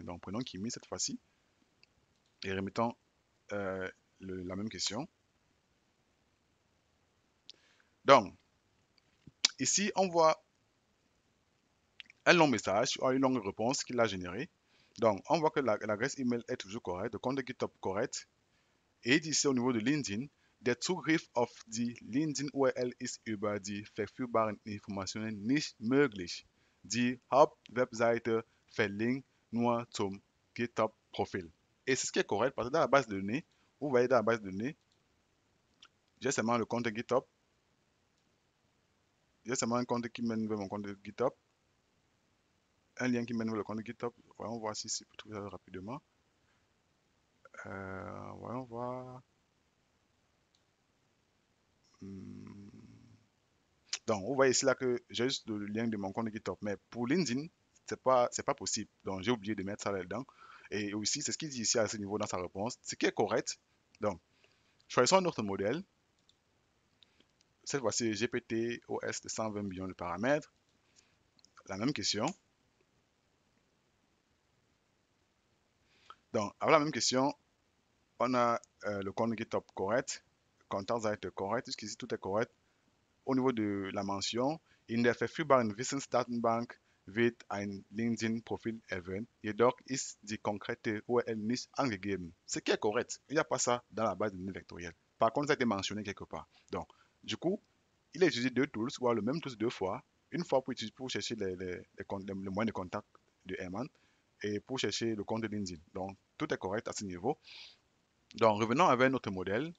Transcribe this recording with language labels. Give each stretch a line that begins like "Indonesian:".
French: Donc, prenons Kimi cette fois-ci et remettons la même question. Donc, ici, on voit un long message ou une longue réponse qu'il a générée. Donc, on voit que l'adresse email est toujours correcte, le compte de GitHub correct. Et il dit ici au niveau de LinkedIn,
German: der Zugriff auf die LinkedIn-URL ist über die verfügbaren Informationen nicht möglich. Die Hauptwebseite verlinkt nur zum GitHub-Profil.
French: Et c'est ce qui est correct parce que dans la base de données, vous voyez dans la base de données, j'ai seulement le compte GitHub. J'ai seulement un compte qui mène vers mon compte GitHub. Un lien qui mène vers le compte GitHub. Voyons voir si je peux trouver ça rapidement. Voyons voir. Hmm. Donc, vous voyez ici là que j'ai juste le lien de mon compte GitHub. Mais pour LinkedIn, c'est pas possible. Donc, j'ai oublié de mettre ça là-dedans. Et aussi, c'est ce qu'il dit ici à ce niveau dans sa réponse. Ce qui est correct. Donc, choisissons un autre modèle. Cette fois-ci, GPT OS de 120 millions de paramètres. La même question. Donc, avec la même question, on a le compte GitHub correct. Contacts été correct. Jusqu'ici, tout est correct. Au niveau de la mention,
German: in der verfügbaren Wissensdatenbank wird ein LinkedIn-Profil erwähnt, jedoch ist die konkrete URL nicht angegeben.
French: Ce qui est correct. Il n'y a pas ça dans la base de données vectorielle. Par contre, ça a été mentionné quelque part. Donc, du coup, il a utilisé deux tools, ou le même tool deux fois. Une fois pour chercher les moyens de contact de Herman et pour chercher le compte de LinkedIn. Donc, tout est correct à ce niveau. Donc, revenons avec notre modèle.